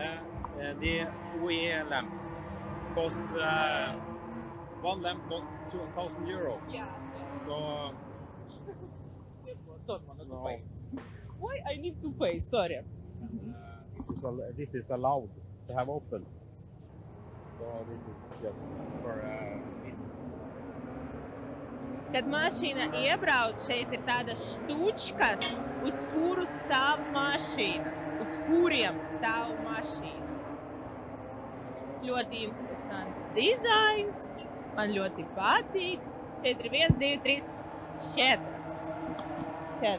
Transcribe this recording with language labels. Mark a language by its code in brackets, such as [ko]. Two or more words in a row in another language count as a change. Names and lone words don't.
[en] The OE lamps cost one lamp cost €2,000. Yeah. So Don't want to no, pay. Why I need to pay? Sorry. this is allowed to have open. So this is just for fitness. [lv] Kad mašīna iebrauc, šeit ir tādas štučkas, uz kuru stāv mašīna. Uz kuriem stāv mašīna. Ļoti interesants dizains. Man ļoti patīk. Šeit ir 1, 2, 3, 4.